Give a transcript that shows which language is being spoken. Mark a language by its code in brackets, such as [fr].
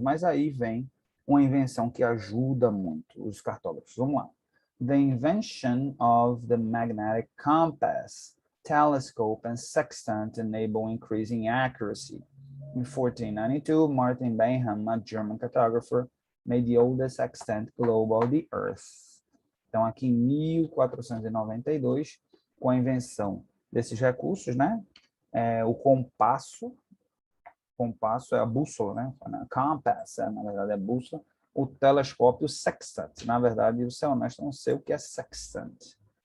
[pt] Mas aí vem uma invenção que ajuda muito os cartógrafos. Vamos lá. [en] The invention of the magnetic compass, telescope, and sextant enable increasing accuracy. In 1492, Martin Benham, a German cartographer, made the oldest sextant globe of the Earth. [pt] Então, aqui em 1492, com a invenção desses recursos, né? O compasso é a bússola, né? Compass, na verdade, é a bússola. O telescópio, o sextant. Na verdade, eu sou honesto, não sei o que é sextant.